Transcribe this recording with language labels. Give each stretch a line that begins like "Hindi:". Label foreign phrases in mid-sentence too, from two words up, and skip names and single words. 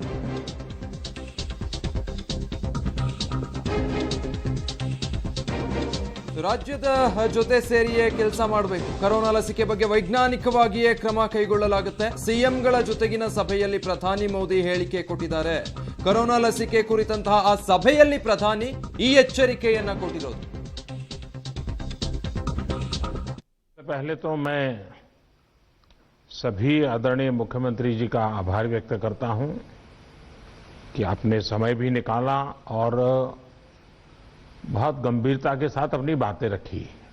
Kannada: ರಾಜ್ಯದ ಜೊತೆ ಸೇರಿಯೇ ಕೆಲಸ ಮಾಡಬೇಕು, ಕೊರೋನಾ ಲಸಿಕೆ ಬಗ್ಗೆ ವೈಜ್ಞಾನಿಕವಾಗಿಯೇ ಕ್ರಮ ಕೈಗೊಳ್ಳಲಾಗುತ್ತೆ. ಸಿಎಂಗಳ ಜೊತೆಗಿನ ಸಭೆಯಲ್ಲಿ ಪ್ರಧಾನಿ ಮೋದಿ ಹೇಳಿಕೆ ಕೊಟ್ಟಿದ್ದಾರೆ. ಕೊರೋನಾ ಲಸಿಕೆ ಕುರಿತಂತಹ ಆ ಸಭೆಯಲ್ಲಿ ಪ್ರಧಾನಿ ಈ ಎಚ್ಚರಿಕೆಯನ್ನ ಕೊಟ್ಟಿರೋದು.
Hindi: पहले तो मैं सभी आदरणीय मुख्यमंत्री जी का आभार व्यक्त करता हूं कि आपने समय भी निकाला और बहुत गंभीरता के साथ अपनी बातें रखी।